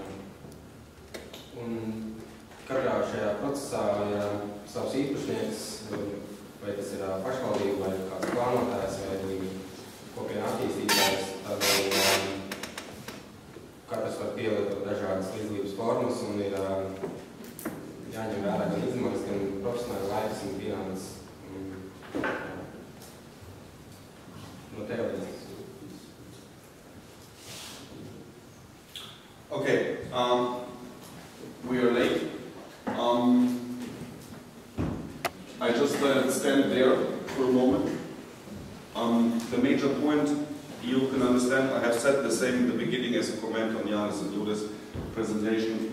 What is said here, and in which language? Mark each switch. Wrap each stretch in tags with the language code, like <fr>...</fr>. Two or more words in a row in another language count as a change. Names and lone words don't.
<lv>Un katrā šajā procesā ir savs īpašnieks, vai tas ir pašvaldība, vai kāds plānotājs, vai kopiena attīstītājs, tad katrs var pielietot dažādas līdzdalības formas un ir jāņem vērā gan izmaksas, gan profesionāli laiks un finanses. No teorētikas.</lv> <en>Okay, we are late. I just stand there for a moment. The major point you can understand, I have said the same in the beginning as a comment on Janis and Judas' presentation.</en>